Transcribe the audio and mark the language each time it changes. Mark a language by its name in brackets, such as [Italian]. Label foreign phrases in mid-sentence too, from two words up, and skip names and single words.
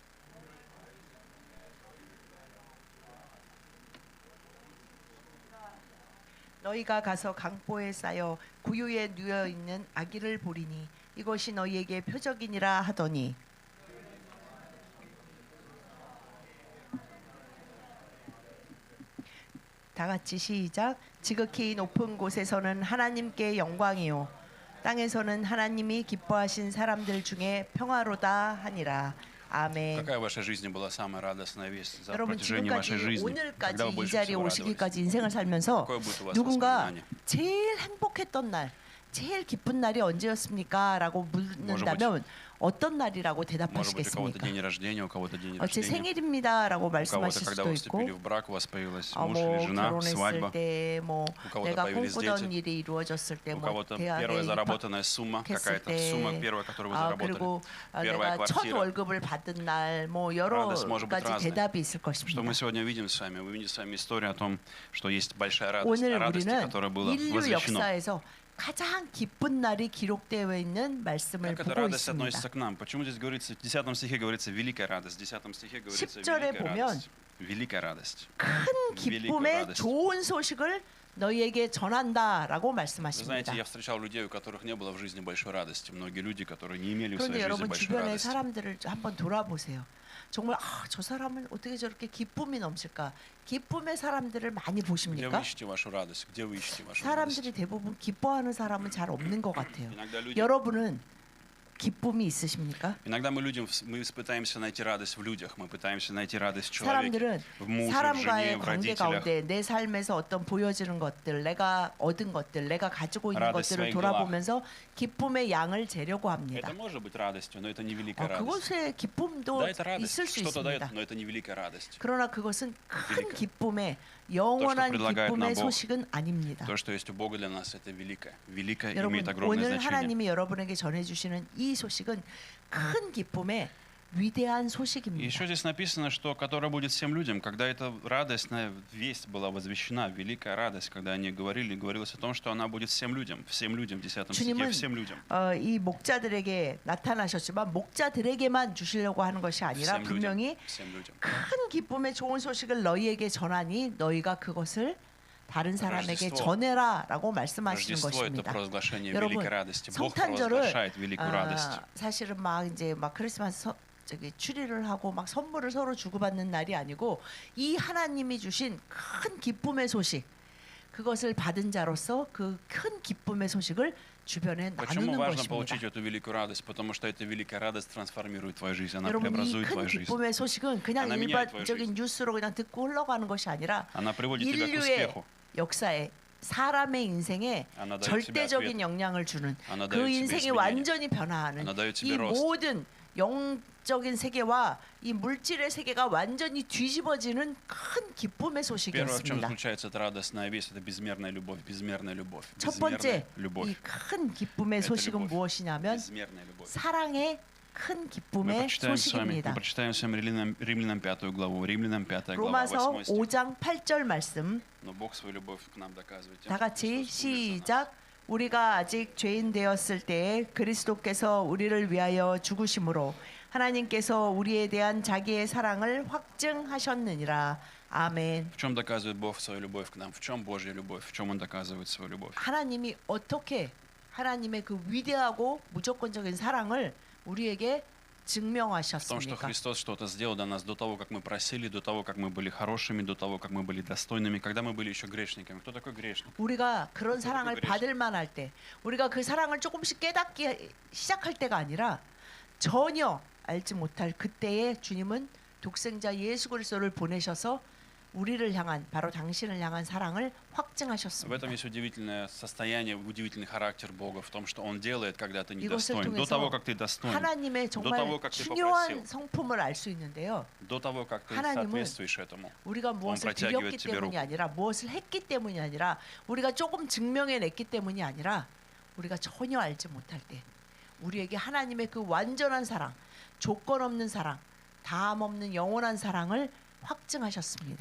[Korean] 너희가 가서 강보에 쌓여 구유에 누워 있는 아기를 보리니 이것이 너희에게 표적이니라 하더니 다 같이 시작. 지극히 높은 곳에서는 하나님께 영광이요 땅에서는 하나님이 기뻐하신 사람들 중에 평화로다 하니라. 아멘. [Russian] Какая в вашей жизни была самая радостная весть за [Korean] 여러분 [Russian] протяжении вашей [Korean] 지금까지 [Russian] жизни? [Korean] 오늘까지 [Russian] Когда вы [Korean] 이 [Russian] больше [Korean] 자리에 [Russian] всего радовались? [Korean] 오시기까지 인생을 살면서 [Russian] Какое будет у вас [Korean] 누군가 [Russian] воспоминание? [Korean] 제일 행복했던 날, 제일 기쁜 날이 언제였습니까? 라고 묻는다면 어떤 날이라고 [Russian] Может быть, у кого-то [Korean] 대답하시겠습니까? [Russian] день рождения, у кого-то день [Korean] 제 [Russian] рождения. [Korean] 생일입니다라고 [Russian] У кого-то, [Korean] 말씀하실 [Russian] когда [Korean] 수도 [Russian] вы [Korean] 있고 [Russian] вступили в брак, у вас появилась муж [Korean] 뭐 [Russian] или жена, [Korean] 결혼했을 [Russian] свадьба. [Korean] 때, 뭐 [Russian] У кого-то [Korean] 내가 [Russian] появились [Korean] 꿈꾸던 [Russian] дети. [Korean] 일이 이루어졌을 때, [Russian] У [Korean] 뭐 [Russian] кого-то [Korean] 대학에 [Russian] первая [Korean] 입학 [Russian] заработанная сумма, [Korean] 했을 [Russian] какая-то [Korean] 때, [Russian] сумма первая, которую вы заработали. [Korean] 그리고 [Russian] Первая [Korean] 내가 첫 [Russian] квартира. [Korean] 월급을 받은 날, 뭐 여러 [Russian] Радость может быть [Korean] 가지 [Russian] разной. [Korean] 대답이 있을 [Russian] Что [Korean] 것입니다. [Russian] мы сегодня увидим с вами? Мы увидим с вами историю о том, что есть большая радость, [Korean] 오늘 [Russian] о радости, [Korean] 우리는 [Russian] которая была [Korean] 인류 [Russian] возвещена. [Korean] 역사에서 가장 기쁜 날이 기록되어 있는 말씀을 [Russian] Как эта [Korean] 보고 [Russian] радость [Korean] 있습니다. [Russian] относится к нам? Почему здесь говорится, в 10 стихе говорится «великая радость», в 10 стихе говорится [Korean] 10절에 [Russian] «великая [Korean] 보면 [Russian] радость». Великая радость. [Korean] 큰 [Russian] великая [Korean] 기쁨의 [Russian] радость. [Korean] 좋은 소식을 너희에게 전한다라고 [Russian] Вы [Korean] 말씀하십니다. [Russian] знаете, я встречал людей, у которых не было в жизни большой радости. Многие люди, которые не имели в [Korean] 그런데 [Russian] своей жизни [Korean] 여러분 [Russian] большой [Korean] 주변의 [Russian] радости. [Korean] 사람들을 한번 돌아보세요. 정말 저 사람은 어떻게 저렇게 기쁨이 넘칠까? 기쁨의 사람들을 많이 [Russian] Где вы [Korean] 보십니까? [Russian] ищете вашу радость? Где вы ищете вашу радость? [Korean] 사람들이 대부분 기뻐하는 사람은 잘 없는 것 같아요. [Russian] Иногда люди, [Korean] 여러분은 기쁨이 있으십니까? [Russian] иногда мы пытаемся найти радость в людях, мы пытаемся найти радость в человеке, [Korean] 사람들은 [Russian] в муже, в жене, [Korean] 사람과의 [Russian] в [Korean] 관계 [Russian] родителях. [Korean] 가운데 내 삶에서 어떤 보여지는 것들, 내가 얻은 것들, 내가 가지고 있는 [Russian] радость [Korean] 것들을 [Russian] своих [Korean] 돌아보면서 기쁨의 양을 재려고 합니다. [Russian] Это может быть радостью, но это не великая радость. [Korean] 그것의 기쁨도 [Russian] Да, это радость, [Korean] 있을 수 [Russian] что-то дает, [Korean] 있습니다. [Russian] но это не великая радость. [Korean] 그러나 그것은 큰 [Russian] великое. [Korean] 기쁨의 영원한 [Russian] предлагает нам [Korean] 기쁨의 [Russian] Бог. [Korean] 소식은 아닙니다. [Russian] То, что есть у Бога для нас, это великое. Великое [Korean] 여러분 [Russian] имеет огромное [Korean] 오늘 [Russian] значение. [Korean] 하나님이 여러분에게 전해주시는 이 소식은 큰 기쁨의 위대한 [Russian] И [Korean] 소식입니다. [Russian] еще здесь написано, что которая будет всем людям, когда эта радостная весть была возвещена, великая радость, когда они говорили, говорилось о том, что она будет всем людям в 10 стихе, [Korean] 주님은 [Russian] всем людям. [Korean] 이 목자들에게 나타나셨지만 목자들에게만 주시려고 하는 것이 아니라 [Russian] всем [Korean] 분명히 [Russian] людям, всем людям. [Korean] 큰 기쁨의 좋은 소식을 너희에게 전하니 너희가 그것을 다른 사람에게 [Russian] Рождество. [Korean] 전해라라고 말씀하시는 [Russian] Рождество — это [Korean] 것입니다. [Russian] провозглашение [Korean] 여러분, [Russian] великой радости. Бог [Korean] 성탄절을 [Russian] провозглашает великую радость. [Korean] 사실은 막 이제 막 크리스마스 추리를 하고 막 선물을 서로 주고받는 날이 아니고 이 하나님이 주신 큰 기쁨의 소식 그것을 받은 자로서 그 큰 기쁨의 소식을 주변에 [Russian] Почему [Korean] 나누는 [Russian] важно [Korean] 것입니다. [Russian] получить эту великую радость? Потому что эта великая радость трансформирует твою жизнь, она [Korean] 여러분 이 [Russian] преобразует [Korean] 큰 [Russian] твою жизнь. [Korean] 기쁨의 소식은 그냥 [Russian] 하나 меняет твою [Korean] 일반적인 뉴스로 그냥 듣고 흘러가는 것이 아니라 [Russian] Она приводит тебя к [Korean] 인류의 [Russian] успеху. [Korean] 역사에 사람의 인생에 [Russian] Она дает тебе [Korean] 절대적인 [Russian] ответ. [Korean] 영향을 주는 [Russian] Она [Korean] 그 [Russian] дает тебе [Korean] 인생이 [Russian] изменения. [Korean] 완전히 변화하는 [Russian] Она дает [Korean] 이 [Russian] тебе рост. [Korean] 모든 영적인 세계와 이 물질의 세계가 완전히 뒤집어지는 큰 기쁨의 [Russian] Первое, в чем [Korean] 소식이었습니다. [Russian] заключается эта радостная весть, это безмерная любовь, безмерная любовь, [Korean] 첫 [Russian] безмерная [Korean] 번째 [Russian] любовь, [Korean] 이 큰 기쁨의 [Russian] Это [Korean] 소식은 [Russian] любовь. [Korean] 무엇이냐면 [Russian] безмерная любовь. [Korean] 사랑의 큰 [Russian] Мы [Korean] 기쁨의 [Russian] прочитаем с [Korean] 소식입니다. [Russian] вами Римлянам 5 главу, Римлянам 5 глава, [Korean] 로마서 [Russian] 8 стих. [Korean] 5장 8절 말씀 [Russian] Но Бог свою любовь к нам доказывает тем, [Korean] 다 [Russian] что [Korean] 같이 [Russian] Христос умер за нас. [Korean] 시작. 우리가 아직 죄인 되었을 때에 그리스도께서 우리를 위하여 죽으심으로 하나님께서 우리에 대한 자기의 사랑을 확증하셨느니라. 아멘. [Russian] В чем доказывает Бог свою любовь к нам? В чем Божья любовь? В чем Он доказывает свою любовь? [Korean] 하나님이 어떻게 하나님의 그 위대하고 무조건적인 사랑을 우리에게 [Russian] В том, что [Korean] 증명하셨습니까? [Russian] Христос что-то сделал для нас до того, как мы просили, до того, как мы были хорошими, до того, как мы были достойными, когда мы были еще грешниками. Кто такой грешник? [Korean] 우리가 그런 그것도 사랑을 그랬어. 받을 만할 때, 우리가 그 사랑을 조금씩 깨닫기 시작할 때가 아니라 전혀 알지 못할 그때에 주님은 독생자 예수 그리스도를 보내셔서 우리를 향한, 바로 당신을 향한 사랑을 [Russian] В [Korean] 확증하셨습니다. [Russian] этом есть удивительное состояние, удивительный характер Бога, в том, что Он делает, когда ты [Korean] 이것을 [Russian] недостоин. До [Korean] 통해서 [Russian] того, как ты достоин, [Korean] 하나님의 정말 [Russian] того, как ты [Korean] 중요한 [Russian] попросил. [Korean] 성품을 알 수 있는데요. [Russian] до того, как ты [Korean] 하나님은 [Russian] соответствуешь этому. [Korean] 우리가 무엇을 [Russian] протягивает [Korean] 드렸기 [Russian] тебе [Korean] 때문이 [Russian] руку. [Korean] 아니라, 무엇을 했기 때문이 아니라, 우리가 조금 증명해냈기 때문이 아니라, 우리가 전혀 알지 못할 때 우리에게 하나님의 그 완전한 사랑, 조건 없는 사랑, 다함 없는 영원한 사랑을 확증하셨습니다.